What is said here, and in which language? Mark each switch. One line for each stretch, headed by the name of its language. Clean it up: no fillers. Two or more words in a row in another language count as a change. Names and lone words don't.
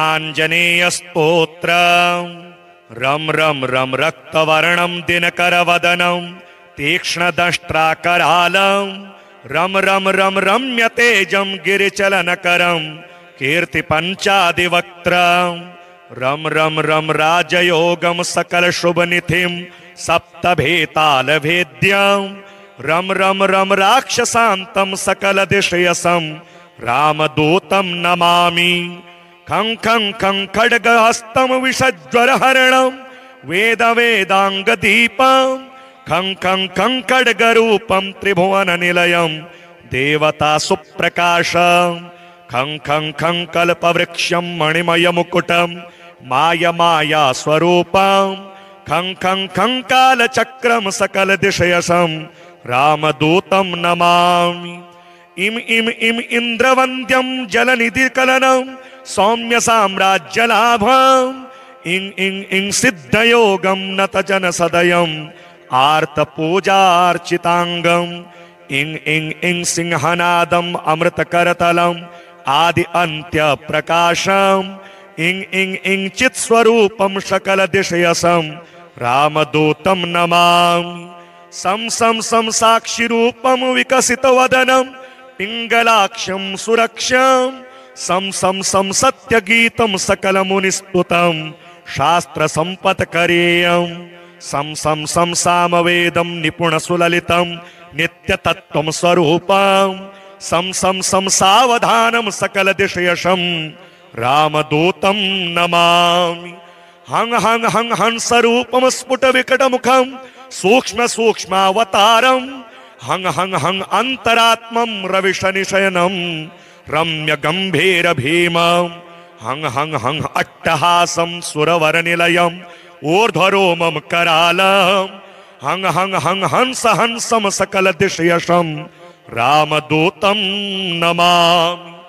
Sanskrit: श्री आंजनेय स्तोत्रम् रम रम रम रक्तवर्णं दिनकरवदनं तीक्ष्णदंष्ट्राकरालं रम रम रम रम्य तेजं गिरिचलनकरं कीर्तिपञ्चादिवक्त्रं रम रम रम राजयोगं सकलशुभनिधिं सप्तभेतालभेद्यं रम रम रम राक्षसान्तं सकलदिशयसं रामदूतं नमामि। खं खं खं खड्गहस्तं विषज्वरहरणं वेद वेदांगदीपं खं खं खं खड्गरूपं त्रिभुवननिलयं देवता सुप्रकाशं खं खं खं कल्पवृक्षं मणिमयमुकुटं माया स्वरूपं खं खं खं कालचक्रं सकलदिशयसं रामदूतं नमामि। इम इम इम इंद्रवंद्यं जलनिधिकलनं सौम्य साम्राज्यलाभं इंग इंग इंग सिद्धयोगं नतजन सदयं आर्तपूजार्चितांगं इंग इंग इंग सिंहनादं अमृतकरतलं आदि अंत्य प्रकाशं इंग इंग इंग चित्स्वरूपं सकलदिशयसं रामदूतं नमामि। सं सं सं साक्षिरूपं विकसितवदनं पिंगलाक्षं सुरक्षं सं सं सं सत्यगीतं सकलमुनिस्तुतं शास्त्रसम्पत्करेयं सं सं सं सामवेदं निपुणसुललितं नित्यतत्त्वं स्वरूपं सं सं सं सावधानं सकलदिशयसं रामदूतं नमामि। हं हं हं हंसरूपं स्फुटविकटमुखं सूक्ष्म सूक्ष्मावतारं हं हं हं अंतरात्मं रविशनिशयनं रम्य गंभीर भीमं हं हं हं अट्टहासं सुरवरनिलयं ऊर्ध्वरोमं करालं हं हं हं हंस हंसं सकलदिशयसं रामदूतं नमामि।